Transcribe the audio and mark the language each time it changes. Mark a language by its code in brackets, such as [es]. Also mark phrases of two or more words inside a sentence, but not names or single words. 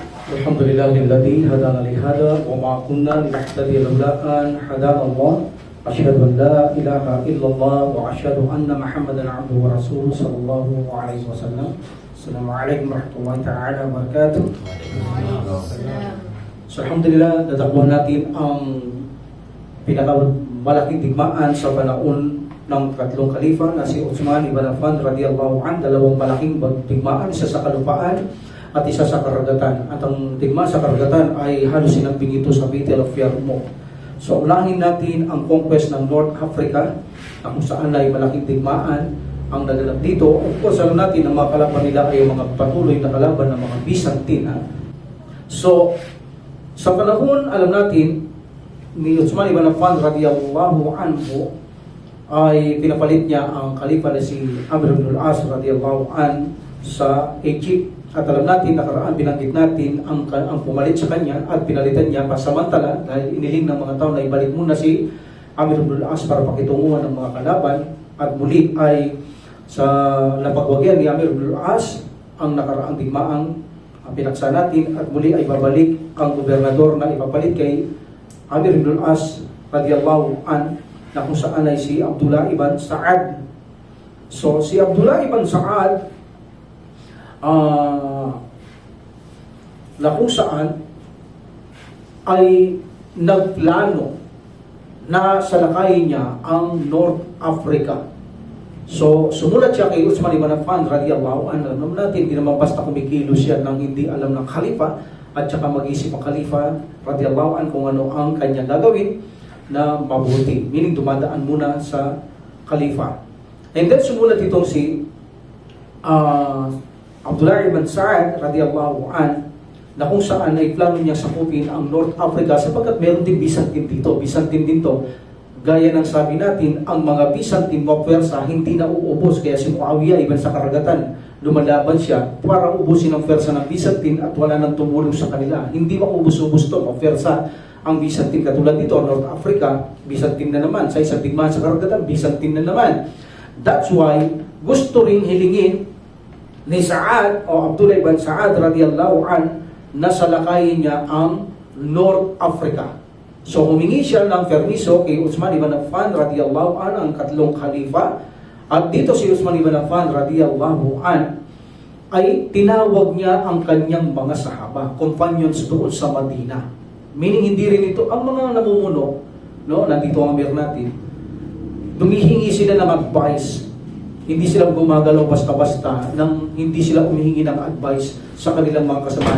[ar] الحمد لله الذي هدانا لهذا وما كنا لنهتدي لولا أن هدانا الله. أشهد أن لا إله إلا الله وأشهد أن محمدا عبده ورسوله صلى الله عليه وسلم. السلام عليكم ورحمة الله تعالى وبركاته. [tl] So, alhamdulillah, natakbuhan natin ang pinakamalaking digmaan sa panahon ng tatlong kalifa na si Uthman ibn Affan [ar] رضي الله عنه. [tl] Dalawang malaking digmaan, isa sa kalupaan at isa sa karagatan. At ang digmaan sa karagatan ay halos sinamping ito sa Battle of Yarmouk. So unahin natin ang conquest ng North Africa na kung saan ay malaking digmaan ang naganap dito. [en] Of course, [tl] alam natin ang mga kalaban nila ay mga patuloy na kalaban ng mga Byzantine. So sa panahon, alam natin, ni Uthman ibn Affan [ar] رضي الله عنه [tl] ay pinapalit niya ang kalifa na si Amr ibn al-As [ar] رضي الله عنه [tl] sa Egypt. At alam natin, nakaraan binanggit natin ang pumalit sa kanya at pinalitan niya pasamantala dahil iniling ng mga tao na ibalik muna si Amr ibn al-As para pakitunguhan ng mga kalaban. At muli ay sa napagwagyan ni Amr ibn al-As ang nakaraang digmaang pinaksa natin at muli ay babalik ang gobernador na ipapalit kay Amr ibn al-As [ar] رضي الله عنه [tl] na kung saan ay si Abdullah ibn Sa'ad. So si Abdullah ibn Sa'ad na kung saan ay nagplano na salakayin niya ang North Africa. So sumulat siya kay Uthman ibn Affan [ar] رضي الله عنه. [tl] Alam natin, hindi naman basta kumikilos siya nang hindi alam ng khalifa at saka mag-isip ang khalifa [ar] رضي الله عنه [tl] kung ano ang kanya gagawin na mabuti. Meaning dumadaan muna sa khalifa. [en] And then [tl] sumulat itong si Abdullah ibn Sa'ad [ar] رضي الله عنه [tl] na kung saan ay plano niya sakupin ang North Africa sapagkat meron din Byzantine dito. Byzantine din to. Gaya ng sabi natin, ang mga Byzantine mapwersa hindi na uubos. Kaya si Muawiyah ibn sa karagatan, lumalaban siya para ubusin ang pwersa ng Byzantine at wala nang tumulong sa kanila. Hindi maubos-ubos to, mapwersa ang Byzantine. Katulad dito, North Africa, Byzantine na naman. Sa isang digmaan sa karagatan, Byzantine na naman. [en] That's why, [tl] gusto ring hilingin ni Sa'ad o Abdullah ibn Sa'ad [ar] رضي الله عنه [tl] na salakayin niya ang North Africa. So humingi siya ng permiso kay Uthman ibn Affan [ar] رضي الله عنه, [tl] ang katlong khalifa. At dito si Uthman ibn Affan [ar] رضي الله عنه [tl] ay tinawag niya ang kanyang mga sahaba, companions doon sa Madina. Meaning hindi rin ito ang mga namumuno, no, nandito ang amir natin. Dumihingi sila ng advice. Hindi sila gumagalaw basta-basta nang hindi sila humihingi ng advice sa kanilang mga kasamahan.